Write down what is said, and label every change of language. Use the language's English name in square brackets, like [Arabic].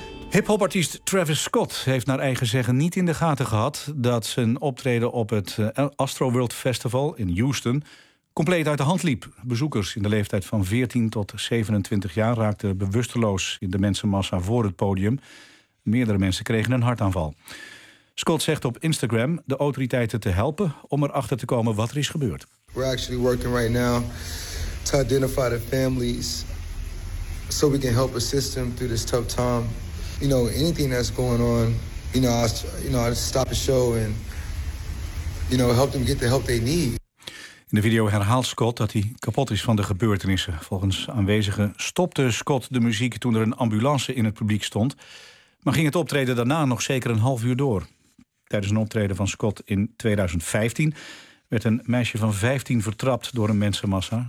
[Dutch] Hip-hopartiest Travis Scott heeft naar eigen zeggen niet in de gaten gehad dat zijn optreden op het Astroworld Festival in Houston compleet uit de hand liep. Bezoekers in de leeftijd van 14 tot 27 jaar raakten bewusteloos in de mensenmassa voor het podium. Meerdere mensen kregen een hartaanval. Scott zegt op Instagram de autoriteiten te helpen om erachter te komen wat er is gebeurd. [English] We're actually working right now to identify the families so we can help assist them through this tough time. You know, anything that's going on, I just stop the show and, help them get the help they need. [Dutch] In de video herhaalt Scott dat hij kapot is van de gebeurtenissen. Volgens aanwezigen stopte Scott de muziek toen er een ambulance in het publiek stond, maar ging het optreden daarna nog zeker een half uur door. Tijdens een optreden van Scott in 2015 werd een meisje van 15 vertrapt door een mensenmassa.